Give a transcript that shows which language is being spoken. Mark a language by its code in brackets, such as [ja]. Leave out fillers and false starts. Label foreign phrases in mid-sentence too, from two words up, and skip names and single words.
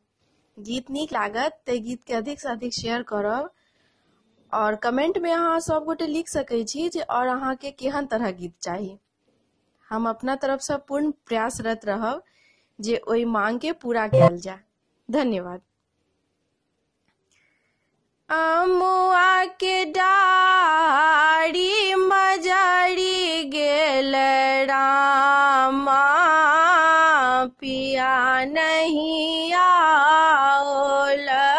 [mai] गीत नीक लागत ते गीत के अधिक से अधिक शेयर करब और कमेंट में अहाँ सब गोटे लिख सकै छी जे और अहाँ के केहन तरह गीत चाही। हम अपना तरफ से पूर्ण प्रयासरत रहब जे ओई मांग के पूरा कैल जाय। धन्यवाद। अमुआ के डारी मजरी गेल रामा, पिया नहीं आओल।